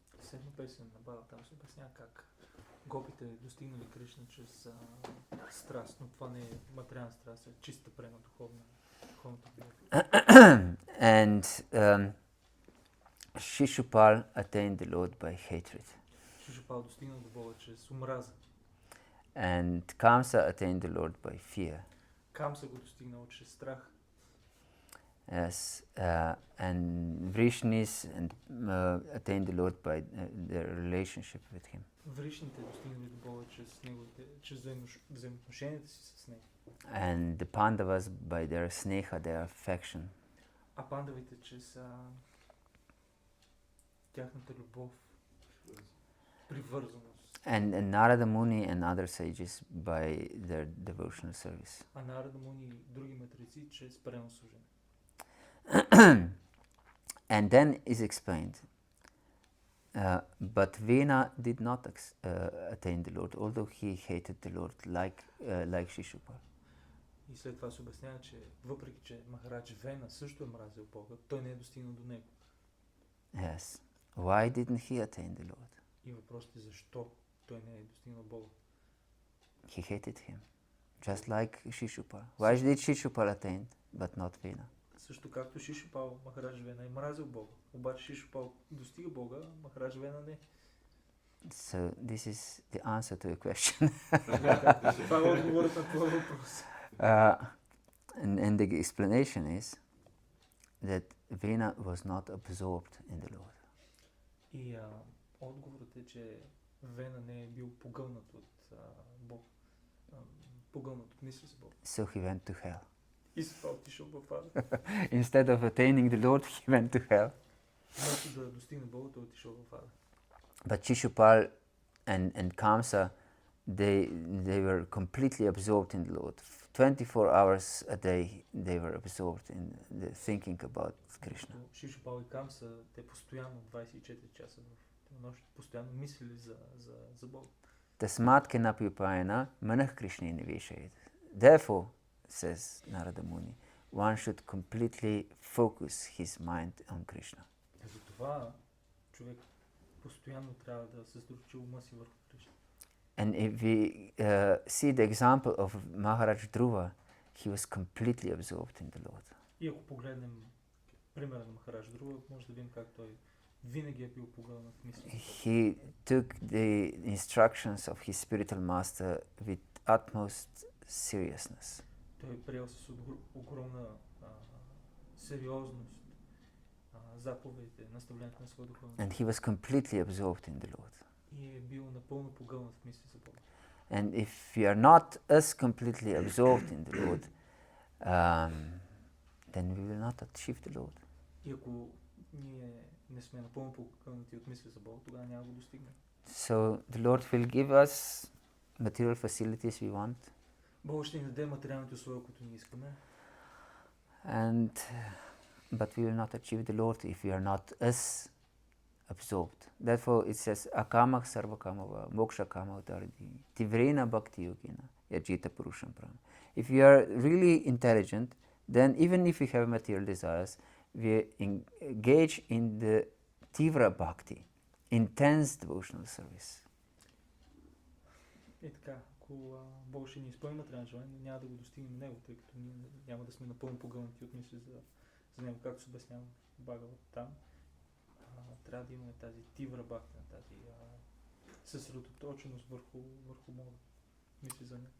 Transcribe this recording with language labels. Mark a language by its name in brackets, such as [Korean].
[Bulgarian] Седма песен на Бала, там се обяснява как гопите достигнали Кришна чрез страст, но това не е материална страст, е чиста према, духовната любов. [English] And Shishupal attained the Lord by hatred. [Bulgarian] Шишупал достигнал до Бога чрез омраза. [English] And Kamsa attained the Lord by fear. [Bulgarian] Камса го достигнал чрез страх. [English] Yes, and Vrishnis attained the Lord by their relationship with him. [Bulgarian] Вришните достигнали до Бога чрез взаимоотношенията си с него. [English] And the Pandavas by their sneha, their affection. [Bulgarian] А пандавите чрез тяхната любов, привързаност. [English] And Narada Muni and other sages by their devotional service. [Bulgarian] А Нарада Муни и други мъдреци чрез преданно служение. [English] And then is explained, but Vena did not attain the Lord, although he hated the Lord like Shishupal. [Bulgarian] И след това се обяснява, че въпреки, че Махарадж Вена също е мразил Бога, той не е достигнал до него. [English] Yes. Why didn't he attain the Lord? [Bulgarian] И въпросът е защо той не е достигнал Бога. [English] He hated him, just like Shishupal. Why did Shishupal attain, but not Vena? [Bulgarian] Също както Шишупал, Махарадж Вена е мразил Бога. Обаче Шишупал достига Бога, Махарадж Вена не. [English] So this is the answer to your question. [Bulgarian] Това е отговорът на твоя въпрос. [English] And the explanation is that Vena was not absorbed in the Lord. [Bulgarian] И отговорът е, че Вена не е бил погълнат от Бог. Погълнат от мисъл за Бог. [English] So he went to hell. [Bulgarian] И се това отишъл в ада. [English] Instead of attaining the Lord, he went to hell. [Bulgarian] Вместо да достигне Бога, той отишъл в ада. [English] But Shishupal and Kamsa, they were completely absorbed in the Lord. 24 hours a day they were absorbed in the thinking about Krishna. [Bulgarian] Шишупал и Камса, те постоянно 24 часа в нощ, постоянно мислили за Бога. [Sanskrit] Tasmat kenapi upayana manah Krishna niveshayet. [English] Therefore, says Narada Muni, one should completely focus his mind on Krishna. [Bulgarian] Затова човек постоянно трябва да съсредоточи ума си върху Кришна. [English] And if we see the example of Maharaj Dhruva, he was completely absorbed in the Lord. [Bulgarian] И ако погледнем примера на Махарадж Друва, може да видим как той винаги е бил погълнат в мисли. [English] He took the instructions of his spiritual master with utmost seriousness. [Bulgarian] Той приел с огромна сериозност заповедите, наставлението на своя духовен. [English] And he was completely absorbed in the Lord. [Bulgarian] И е бил напълно погълнат в мисли за Бога. [English] And if we are not as completely absorbed in the Lord, then we will not achieve the Lord. [Bulgarian] И ако ние не сме напълно погълнати от мисли за Бога, тогава няма го достигнем. [English] So the Lord will give us material facilities we want, [Bulgarian] Бог ще ни даде материалните условия, които ние искаме, [English] but we will not achieve the Lord if we are not as absorbed. Therefore it says [Sanskrit] akamak sarvakamava moksha kamadardi tivrena bhakti-yogina yajita purusham pram. [English] If we are really intelligent, then even if we have material desires, we engage in the tivra bhakti, intense devotional service. [Bulgarian] И така, ако Бог ще ни изпълни материални желания, няма да го достигнем него, тъй като ние няма да сме напълно погълнати от мисли за него, както се обяснява в Бхагавата-дharma. Трябва да имаме тази тивра бхакти, тази съсредоточеност върху Бога, мисли за него.